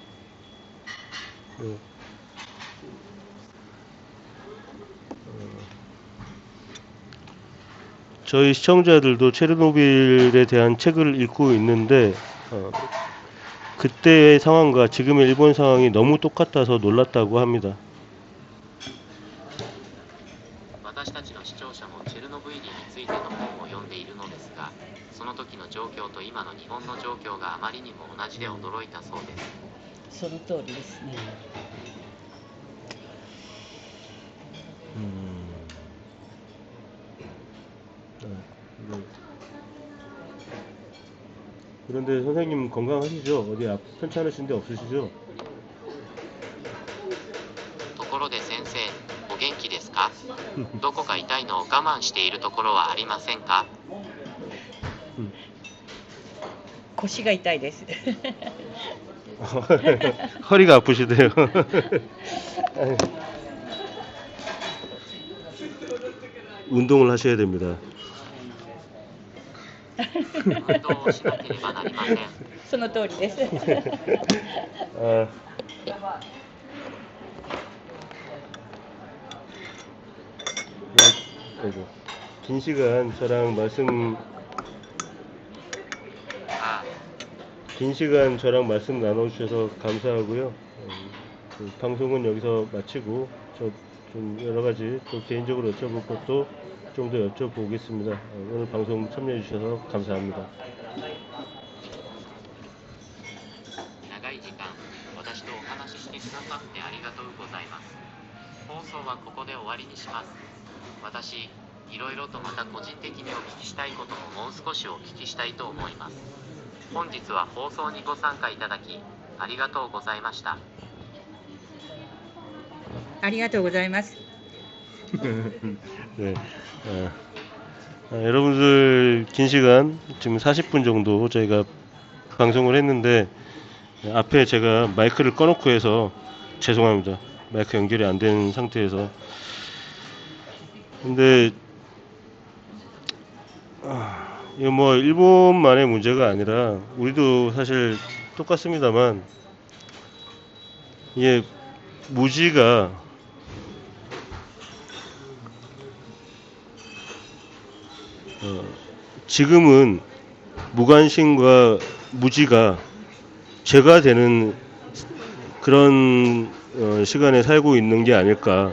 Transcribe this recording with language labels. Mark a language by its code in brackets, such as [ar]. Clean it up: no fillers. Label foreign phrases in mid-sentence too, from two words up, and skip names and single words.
[ko] 저희 시청자들도 체르노빌에 대한 책을 읽고 있는데 그때의 상황과 지금의 일본 상황이 너무 똑같아서 놀랐다고 합니다. [ja] 私たちの視聴者もチェルノブイリについての本を読んでいるのですが、その時の状況と今の日本の状況があまりにも同じで驚いたそうです。その通りですね。 [ko] 그런데 선생님 건강하시죠? 어디 편찮으신 데 없으시죠? [ja] ところで先生、お元気ですか？どこか痛いのを我慢しているところはありませんか？腰が痛いです。 [ko] 허리가 아프시대요. 운동을 하셔야 됩니다. [ja] 運動をしなければなりません。その通りです。 [ko] 아, 아이고. 긴 시간 저랑 말씀 나눠주셔서 감사하고요. 그 방송은 여기서 마치고 저 좀 여러 가지 또 개인적으로 여쭤볼 것도 좀 더 여쭤보겠습니다. 오늘 방송 참여해 주셔서 감사합니다. [ja] 長い時間、私とお話ししてくださってありがとうございます。放送はここで終わりにします。私、いろいろとまた個人的にお聞きしたいことももう少しお聞きしたいと思います。本日は放送にご参加いただき、ありがとうございました。ありがとうございます。 [ko] 네. 여러분들 긴 시간 지금 40분 정도 저희가 방송을 했는데 앞에 제가 마이크를 꺼놓고 해서 죄송합니다. 마이크 연결이 안 된 상태에서. 근데 이거 뭐 일본만의 문제가 아니라 우리도 사실 똑같습니다만 이게 무지가 지금은 무관심과 무지가 죄가 되는 그런 시간에 살고 있는 게 아닐까.